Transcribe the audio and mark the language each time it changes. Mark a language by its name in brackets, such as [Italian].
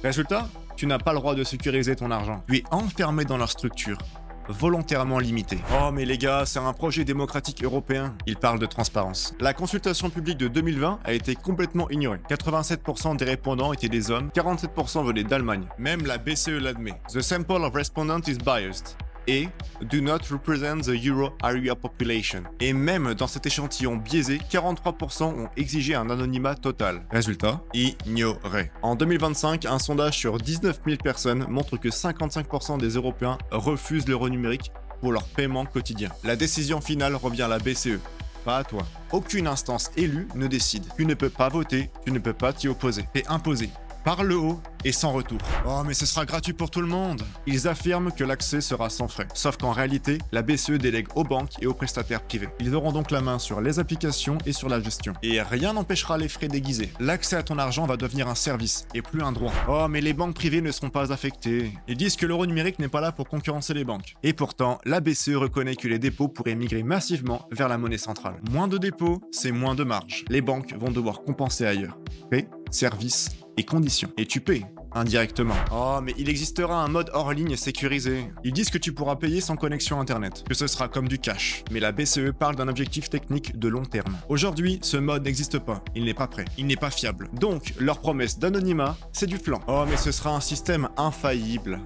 [French] Résultat, tu n'as pas le droit de sécuriser ton argent. Tu es enfermé dans leur structure, volontairement limité. Oh mais les gars, c'est un projet démocratique européen. Ils parlent de transparence. La consultation publique de 2020 a été complètement ignorée. 87% des répondants étaient des hommes, 47% venaient d'Allemagne. Même la BCE l'admet. [English] The sample of respondents is biased [French] et [English] do not represent the euro area population. [French] Et même dans cet échantillon biaisé, 43% ont exigé un anonymat total. Résultat, ignoré. En 2025, un sondage sur 19 000 personnes montre que 55% des Européens refusent l'euro numérique pour leur paiement quotidien. La décision finale revient à la BCE, pas à toi. Aucune instance élue ne décide. Tu ne peux pas voter, tu ne peux pas t'y opposer. T'es imposé. Par le haut et sans retour. Oh mais ce sera gratuit pour tout le monde. Ils affirment que l'accès sera sans frais. Sauf qu'en réalité, la BCE délègue aux banques et aux prestataires privés. Ils auront donc la main sur les applications et sur la gestion. Et rien n'empêchera les frais déguisés. L'accès à ton argent va devenir un service et plus un droit. Oh mais les banques privées ne seront pas affectées. Ils disent que l'euro numérique n'est pas là pour concurrencer les banques. Et pourtant, la BCE reconnaît que les dépôts pourraient migrer massivement vers la monnaie centrale. Moins de dépôts, c'est moins de marge. Les banques vont devoir compenser ailleurs. Prix, services et conditions. Et tu payes indirectement. Oh, mais il existera un mode hors ligne sécurisé. Ils disent que tu pourras payer sans connexion internet, que ce sera comme du cash. Mais la BCE parle d'un objectif technique de long terme. Aujourd'hui, ce mode n'existe pas. Il n'est pas prêt. Il n'est pas fiable. Donc, leur promesse d'anonymat, c'est du flan. Oh, mais ce sera un système infaillible.